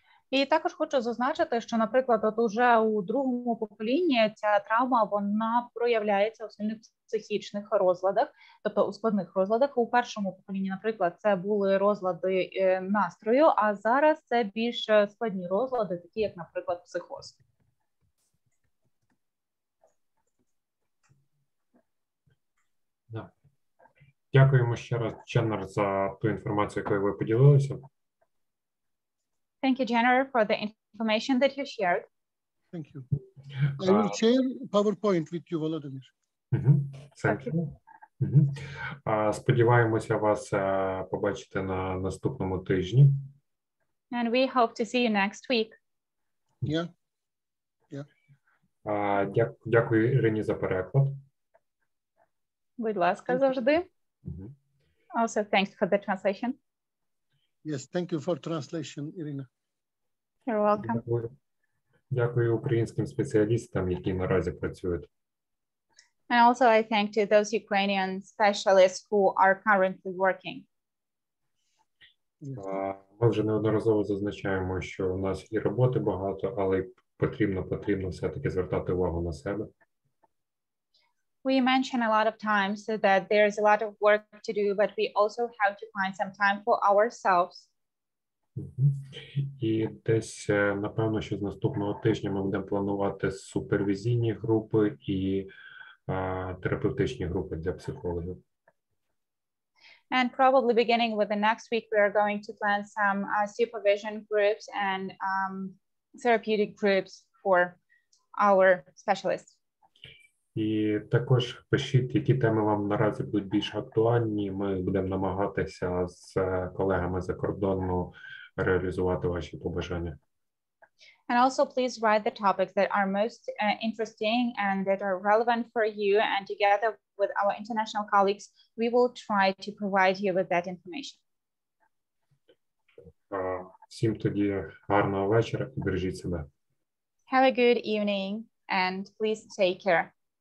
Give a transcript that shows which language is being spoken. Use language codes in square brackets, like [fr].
[uk] І також хочу зазначити, що, наприклад, от уже у другому поколінні ця травма, вона проявляється у сильних психічних розладах, тобто у складних розладах. У першому поколінні, наприклад, це були розлади настрою, а зараз це більш складні розлади, такі як, наприклад, психоз. Да. Дякуємо ще раз, Jenner, за ту інформацію, якою ви поділилися. [en] Thank you, Jenner, for the information that you shared. Thank you. I will share PowerPoint with you, Volodymyr. Thank you. [uk] Сподіваємося вас побачити на наступному тижні. [en] And we hope to see you next week. Yeah. [uk] Дякую Ірині за переклад. Будь ласка, завжди. [en] Also, thanks for the translation. Yes, thank you for translation, Irina. You're welcome. [uk] Дякую українським спеціалістам, які наразі працюють. [en] And also I thank to those Ukrainian specialists who are currently working. [uk] Ми вже неодноразово зазначаємо, що у нас і роботи багато, але потрібно все-таки звертати увагу на себе. [en] We mention a lot of times that there's a lot of work to do, but we also have to find some time for ourselves. [uk] І десь, напевно, що з наступного тижня ми будемо планувати супервізійні групи і терапевтичні групи для психологів. [en] And probably beginning with the next week, we are going to plan some supervision groups and therapeutic groups for our specialists. [uk] І також пишіть, які теми вам наразі будуть більш актуальні. Ми будемо намагатися з колегами за кордону реалізувати ваші побажання. [en] And also please write the topics that are most interesting and that are relevant for you. And together with our international colleagues, we will try to provide you with that information. [uk] Всім тоді гарного вечора і бережіть себе. [en] Have a good evening and please take care.